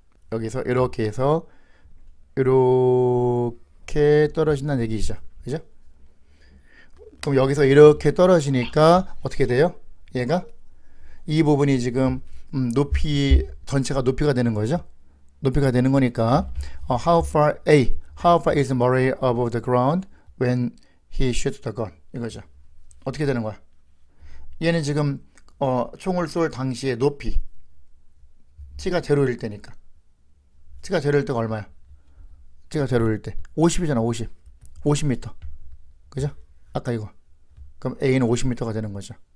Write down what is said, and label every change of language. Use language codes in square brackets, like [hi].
[ko] 여기서 이렇게 해서 이렇게 떨어진다는 얘기죠. 그죠? 그럼 여기서 이렇게 떨어지니까 어떻게 돼요? 얘가 이 부분이 지금 높이 전체가 높이가 되는 거죠. 높이가 되는 거니까 [en] how far is Murray above the ground when he shoots the gun [ko] 이거죠. 어떻게 되는 거야? 얘는 지금 총을 쏠 당시의 높이 t가 제로일 때니까 t가 제로일 때가 얼마야? t가 제로일 때 50이잖아. 50m 그죠? 아까 이거 그럼 A는 50m가 되는 거죠.